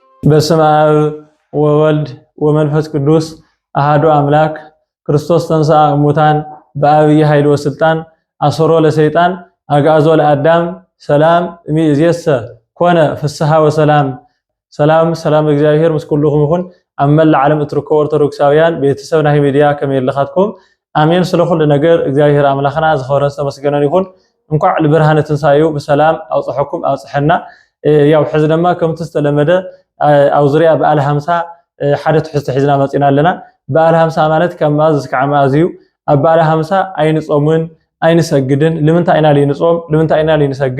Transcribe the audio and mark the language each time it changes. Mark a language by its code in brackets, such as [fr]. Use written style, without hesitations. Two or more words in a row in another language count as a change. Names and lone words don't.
[gez] በስመ አብ ወወልድ ወመንፈስ ቅዱስ አሐዱ አምላክ ክርስቶስ ተንሥአ እሙታን በአብይ ኃይል ወስልጣን አሰሮ ለሰይጣን አግዓዞ ለአዳም ሰላም እምይእዜሰ ኮነ ፍስሐ ወሰላም። [ti] ሰላም እግዚአብሔር ምስ ኩልኩም ይኹን። ኣብ መላእ ዓለም እትርከቡ ኦርቶዶክሳውያን ቤተሰብ ናይ ሚድያ ከመይ ኣለኻትኩም? አሜን። ስለ ኩሉ ነገር እግዚአብሔር አምላኽና ዝኸበረን ዝተመስገነን ይኹን። እንኳዕ ለብርሃነ ትንሳኤው በሰላም አውጽሐኩም አውጽሐና። ያው ሕዚ ድማ ከምቲ ዝተለመደ ኣብ ዙርያ በዓል 50 ሓደ ትሕዝቶ ሒዝና መፂና ኣለና። በዓል 50 ማለት ከም ማዝ እስካዕ ማዝ እዩ። ኣብ በዓል 50 ኣይንጾምን ኣይንሰግድን። ንምንታይ ኢና ልንጾም ንምንታይ ኢና ልንሰግድ?